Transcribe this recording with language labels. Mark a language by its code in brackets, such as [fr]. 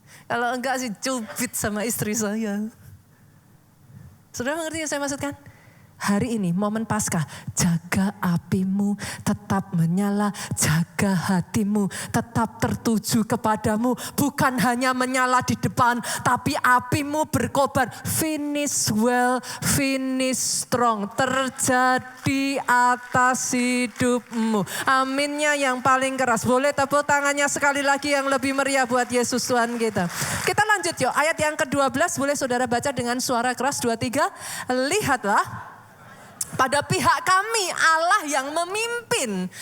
[id] Kalau enggak sih cubit sama istri saya. Saudara mengerti yang saya maksudkan? Hari ini momen Paskah, jaga apimu tetap menyala, jaga hatimu tetap tertuju kepadamu. Bukan hanya menyala di depan, tapi apimu berkobar. [en] Finish well, finish strong. [id] Terjadi atas hidupmu. Aminnya yang paling keras. Boleh tepuk tangannya sekali lagi yang lebih meriah buat Yesus Tuhan kita. Kita lanjut yuk, ayat yang ke-12 boleh saudara baca dengan suara keras, 2-3. Lihatlah. Pada pihak kami Allah yang memimpin.